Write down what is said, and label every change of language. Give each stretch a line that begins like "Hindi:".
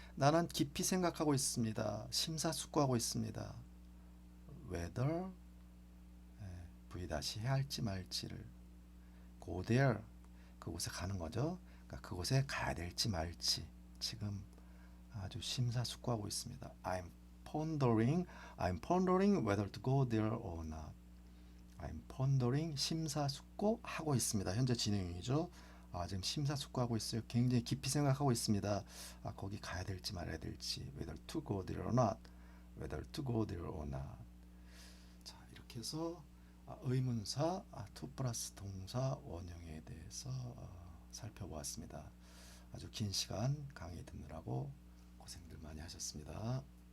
Korean: 나는 깊이 생각하고 있습니다. 심사숙고하고 있습니다. Whether V- 해야 할지 말지를
English: go there
Korean: 그곳에 가는 거죠. 그러니까 그곳에 가야 될지 말지 지금 아주 심사숙고하고 있습니다.
English: I'm pondering whether to go there or not. I'm pondering
Korean: 심사숙고하고 있습니다. 현재 진행형이죠. 지금 심사숙고하고 있어요. 굉장히 깊이 생각하고 있습니다. 거기 가야 될지 말아야 될지.
English: Whether to go there or not. Whether to go there or not.
Korean: 자, 이렇게 해서 의문사 to 플러스 동사 원형에 대해서 살펴보았습니다. 아주 긴 시간 강의 듣느라고 고생들 많이 하셨습니다.